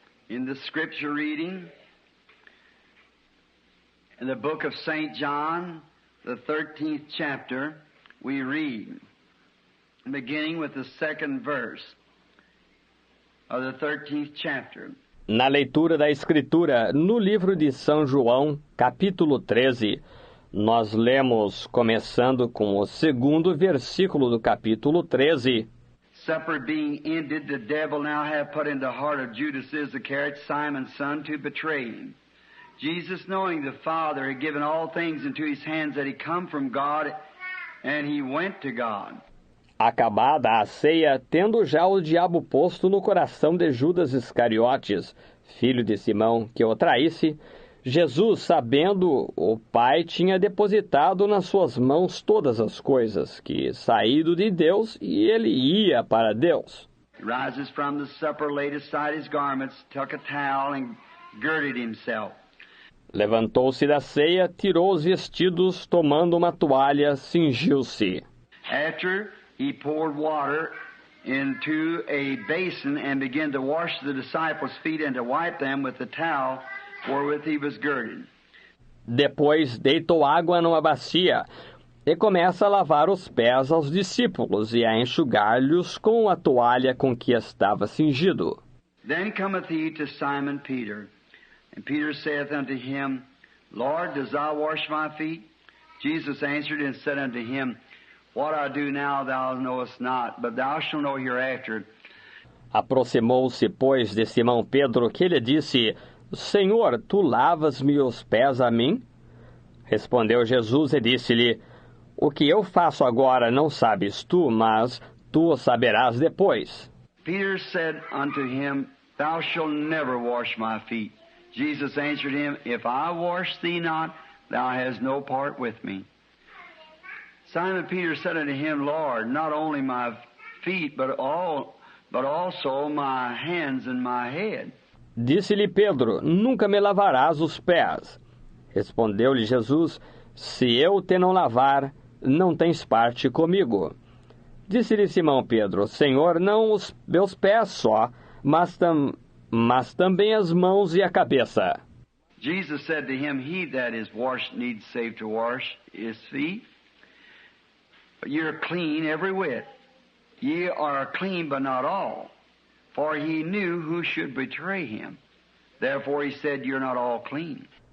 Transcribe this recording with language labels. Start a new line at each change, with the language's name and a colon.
English: In the scripture reading, in the book of St. John, the 13th chapter, we read, beginning with the second verse of the 13th chapter.
Portuguese: Na leitura da Escritura, no livro de São João, capítulo 13, nós lemos, começando com o segundo versículo do capítulo 13.
English: Supper being ended, the devil now had put in the heart of Judas Iscariot, Simon's son, to betray him. Jesus, knowing the Father had given all things into his hands, that he come from God, and he went to God.
Portuguese: Acabada a ceia, tendo já o diabo posto no coração de Judas Iscariotes, filho de Simão, que o traísse, Jesus, sabendo o Pai, tinha depositado nas suas mãos todas as coisas, que saído de Deus, e ele ia para Deus.
English: He rises from the supper, laid aside his garments, took a towel, and girded himself.
Portuguese: Levantou-se da ceia, tirou os vestidos, tomando uma toalha, cingiu-se.
English: After he poured water into a basin and began to wash the disciples' feet and to wipe them with the towel wherewith he was girded.
Portuguese: Depois deitou água numa bacia e começa a lavar os pés aos discípulos e a enxugar-lhes com a toalha com que estava cingido.
English: Then cometh he to Simon Peter, and Peter saith unto him, Lord, dost thou wash my feet? Jesus answered and said unto him, What I do now thou knowest not, but thou shalt know hereafter.
Portuguese: Aproximou-se, pois, de Simão Pedro, que lhe disse, Senhor, tu lavas-me os pés a mim? Respondeu Jesus e disse-lhe, O que eu faço agora não sabes tu, mas tu o saberás depois.
English: Peter said unto him, Thou shalt never wash my feet. Jesus answered him, If I wash thee not, thou hast no part with me. Simon Peter said unto him, Lord, not only my feet, but also my hands and my head.
Portuguese: Disse-lhe Pedro, Nunca me lavarás os pés. Respondeu-lhe Jesus, Se eu te não lavar, não tens parte comigo. Disse-lhe Simão Pedro, Senhor, não os meus pés só, mas também as mãos e a cabeça.
English: Jesus said to him, He that is washed needs save to wash his feet. But ye are clean every whit. Ye are clean, but not all. For he knew who should betray him. Therefore he said, You're not all clean.